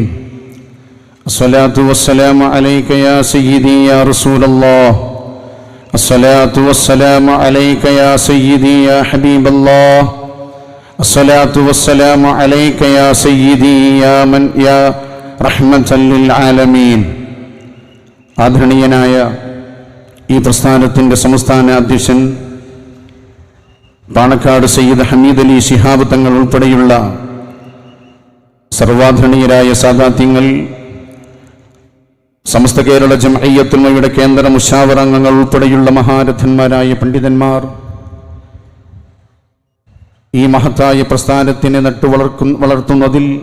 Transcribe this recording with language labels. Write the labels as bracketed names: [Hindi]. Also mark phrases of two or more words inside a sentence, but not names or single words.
[Arabic] الصلاة والسلام عليك يا سيدي يا رسول الله، الصلاة والسلام عليك يا سيدي يا حبيب الله، الصلاة والسلام عليك يا سيدي يا رحمة للعالمين. [Malayalam] ആദരണീയനായ ഈ പ്രസ്ഥാനത്തിൻ്റെ സംസ്ഥാന അധ്യക്ഷൻ പാണക്കാട് സയ്യിദ് ഹമീദ് അലി ശിഹാബ് തങ്ങൾ ഉൾപ്പെടെയുള്ള സർവാധരണീയരായ സാദാത്യങ്ങൾ, സമസ്ത കേരള ജംഇയ്യത്തുൽ ഉലമയുടെ കേന്ദ്ര മുശാവറ അംഗങ്ങൾ ഉൾപ്പെടെയുള്ള മഹാരഥന്മാരായ പണ്ഡിതന്മാർ, ഈ മഹത്തായ പ്രസ്ഥാനത്തിനെ വളർത്തുന്നതിൽ